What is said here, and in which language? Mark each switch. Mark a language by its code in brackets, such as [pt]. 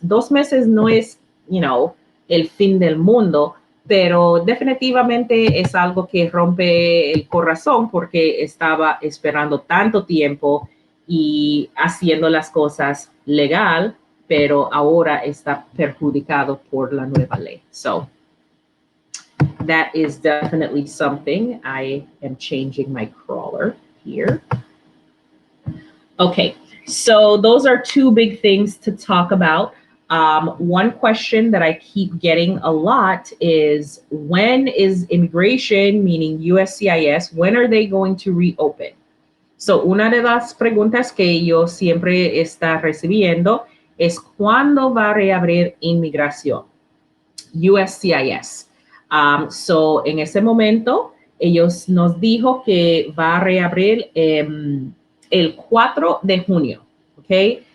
[es] 2 meses no es, el fin del mundo, pero definitivamente es algo que rompe el corazón porque estaba esperando tanto tiempo y haciendo las cosas legal, pero ahora está perjudicado por la nueva ley. [en] So, that is definitely something. I am changing my crawler here. Okay, so those are two big things to talk about. One question that I keep getting a lot is when is immigration, meaning USCIS, when are they going to reopen? [es] So, una de las preguntas que yo siempre está recibiendo es cuándo va a reabrir inmigración. USCIS. So, en ese momento, ellos nos dijo que va a reabrir el 4 de junio. ¿Ok?